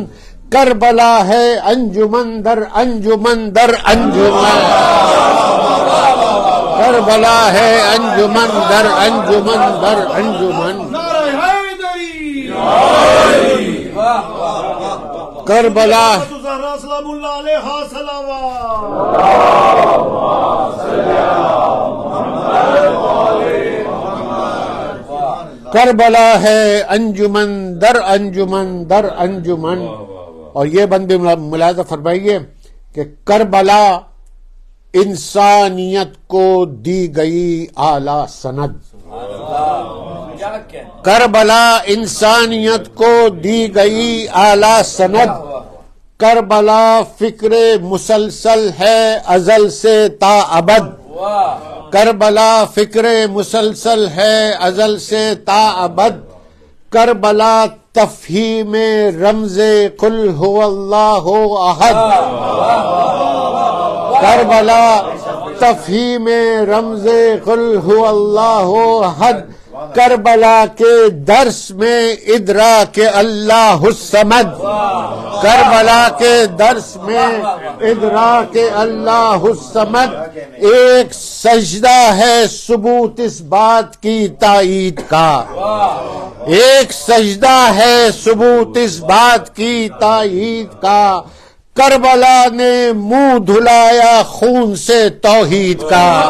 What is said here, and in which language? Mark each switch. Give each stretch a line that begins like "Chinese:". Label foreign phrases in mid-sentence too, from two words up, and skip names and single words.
Urdu: کربلا ہے انجمن در انجمن در انجمن. کربلا ہے انجمن در انجمن در انجمن. کربلا
Arabic: سلام اللہ علیہ
Urdu: کربلا ہے انجمن در انجمن در انجمن. اور یہ بند بھی ملاحظہ فرمائیے کہ کربلا انسانیت کو دی گئی اعلی سند. کربلا انسانیت کو دی گئی اعلی سند. کربلا فکر مسلسل ہے ازل سے تا ابد. کربلا فکر مسلسل ہے ازل سے تا ابد. کربلا تفہیم رمز
Arabic: قل هو اللہ احد.
Urdu: کربلا تفہیم رمز
Arabic: قل هو اللہ احد.
Urdu: کربلا کے درس میں ادراک
Arabic: اللہ الصمد،
Urdu: کربلا کے درس میں ادراک
Arabic: اللہ الصمد
Urdu: ایک سجدہ ہے ثبوت اس بات کی تائید کا، ایک سجدہ ہے ثبوت اس بات کی تائید کا، کربلا نے منہ دھلایا خون سے توحید کا،